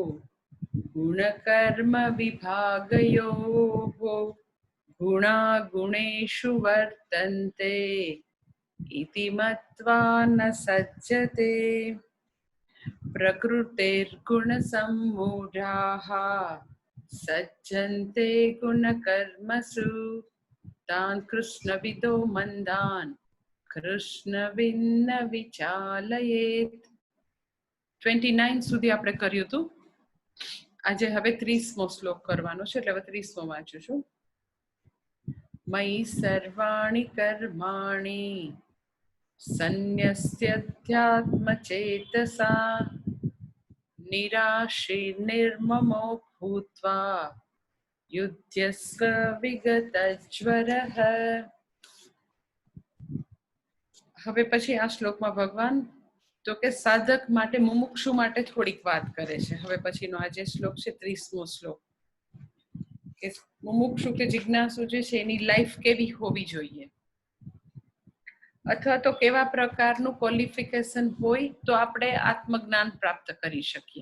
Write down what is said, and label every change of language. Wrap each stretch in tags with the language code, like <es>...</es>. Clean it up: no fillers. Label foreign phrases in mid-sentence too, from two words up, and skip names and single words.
<sa>गुणकर्मविभागयोः गुणा गुणेषु वर्तन्ते इति मत्वा न सज्जते प्रकृतेर्गुणसम्मूढाः सज्जन्ते गुणकर्मसु तान् कृष्णविदो मन्दान् कृष्णविन्न विचालयेत्.</sa> <gu>29 સુધી આપણે કર્યું હતું. આજે હવે 30મો શ્લોક કરવાનો છે, એટલે હવે 30મો વાંચું છું.</gu> <sa>मयि सर्वाणि कर्माणि सन्न्यस्यध्यात्मचेतसा निराशीर्निर्ममो भूत्वा युध्यस्व विगतज्वरः.</sa> <gu>હવે પછી આ શ્લોકમાં ભગવાન તો કે સાધક માટે, મુમુક્ષુ માટે થોડીક વાત કરે છે. હવે પછીનો આ જે શ્લોક છે 30મો શ્લોક, કે મુમુક્ષુ કે જિજ્ઞાસુ જે છે એની લાઈફ કેવી હોવી જોઈએ, અથવા તો કેવા પ્રકારનું ક્વોલિફિકેશન હોય તો આપણે આત્મજ્ઞાન પ્રાપ્ત કરી શકીએ.</gu>